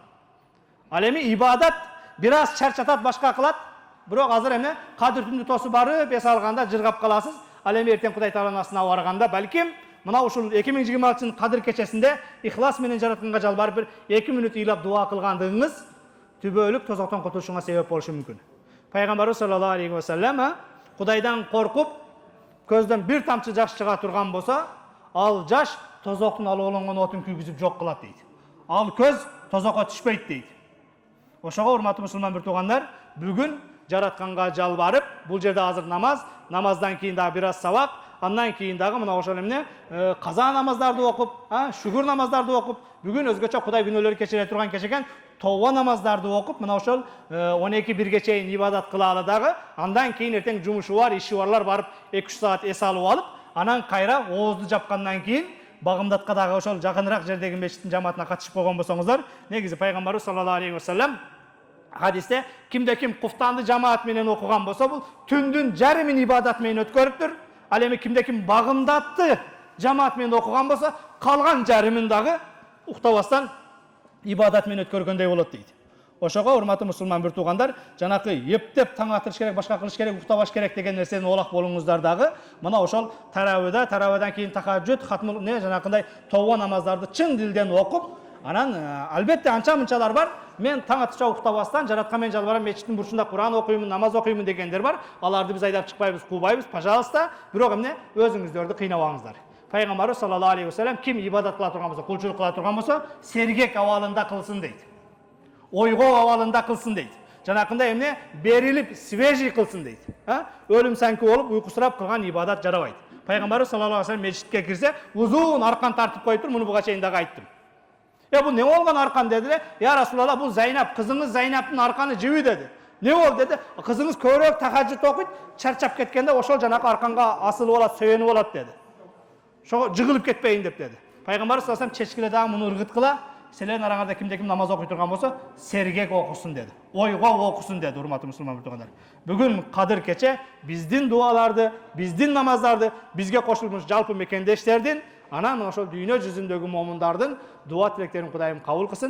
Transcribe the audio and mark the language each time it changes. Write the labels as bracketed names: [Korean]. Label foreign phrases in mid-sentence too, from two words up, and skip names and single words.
[Kyrgyz] Ал эми ибадат бир аз чарчатат, башка кылат, бирок азыр эмне кадыр түндү тосуп барып эс алганда жыргап каласыз. Ал эми эртең Кудай Тааланын астына барганда балким мына ушул 2026-жылдын кадыр кечесинде ихлас менен жаратканга жалбарып бир 2 минут ыйлап дуа кылгандыгыңыз түбөлүк тозоктон кутулушуңа себеп болушу мүмкүн. Пайгамбарыбыз [Arabic] صلى الله عليه وسلم [Kyrgyz] Кудайдан коркуп көздөн бир тамчы жаш чыга турган болсо, ал жаш тозоктун алууланган отун күйгүзүп жок кылат дейт. Ал көз тозокко түшпөйт дейт. Ошого урматтуу мусулман бир туугандар, бүгүн жаратканга жалбарып, бул жерде азыр намаздан кийин дагы бир аз сабак, андан кийин дагы мына ошол эмне каза намаздарды окуп, шүгүр намаздарды окуп, бүгүн өзгөчө Кудай күнөөлөрү кечире турган кеч экен, тооба намаздарды окуп, мына ошол 12-1ге чейин ибадат кылалы дагы, андан кийин эртең жумушу бар, иши барлар барып 2-3 саат эс алып алып, анан кайра оозду жапкандан кийин Багымдатка дагы ошол жакыныраак жердеги мечиттин жамаатына катышып койгон болсоңуздар, негизи пайгамбарыбыз [Arabic] صلى الله عليه وسلم [Kyrgyz] хадисте кимде ким куфтанды жамаат менен окуган болсо, бул түндүн жарымын ибадат менен өткөрүптүр. Ал эми кимде ким багымдатты жамаат менен окуган болсо, калган жарымын дагы уктабастан ибадат менен өткөргөндөй болот дейт. Ошого урматтуу мусулман бир туугандар, жанакы эптеп таң атырыш керек, башка кылыш керек, уктабаш керек деген нерсени олак болуңуздар дагы мына ошол таравадан кийин тахажжуд, хатмул не жанакындай тооба намаздарды чын дилден окуп, анан албетте анча-мынчалар бар. Мен таң атышка уктабастан жараткан мен жалбарам, мечиттин бурчунда Куран окуймун, намаз окуймун дегендер бар. Аларды биз айдап чыкпайбыз, кубайбыз, пожалуйста. Бирок эмне өзүңүздөрдү кыйнабаңыздар. Пайгамбарыбыз [Arabic] صلى الله عليه وسلم [Kyrgyz] ким ибадат кыла турган болсо, кулчулук кыла турган болсо, сергек абалында кылсын дейт. Ойгоо абалында кылсын дейт. Жанакында эмне берилип, свежий кылсын дейт. Өлүм санкы болуп, уйкусурап кылган ибадат жарабайт. Пайгамбарыбыз [Arabic] صلى الله عليه وسلم [Kyrgyz] мечитке кирсе, узун аркан тартып коюптур, муну буга чейин дагы айттым. Бул не болгон аркан деди? [Arabic] يا رسول الله, [Kyrgyz] бул Зайнап, кызыңыз Зайнаптын арканы жиби деди. Не болду деди? Кызыңыз көбүрөөк тахажжуд окуйт, чарчап кеткенде ошол жанакы арканга асылып алат, сөйөнүп алат деди. Ошого жыгылып кетпейин деп деди. Пайгамбарыбыз [Arabic] صلى الله عليه وسلم [Kyrgyz] чечкиле дагы муну ыргыткыла, силердин араңарда кимде ким намаз окуй турган болсо, сергек окусун деди. Ойго окусун деди, урматтуу мусулман бир туугандар. Бүгүн кадыр кече биздин дуаларды, биздин намаздарды, бизге кошулмуш жалпы мекендештердин анан ошол дүйнө жүзүндөгү момундардын дуа тилектерин Кудайым кабыл кылсын.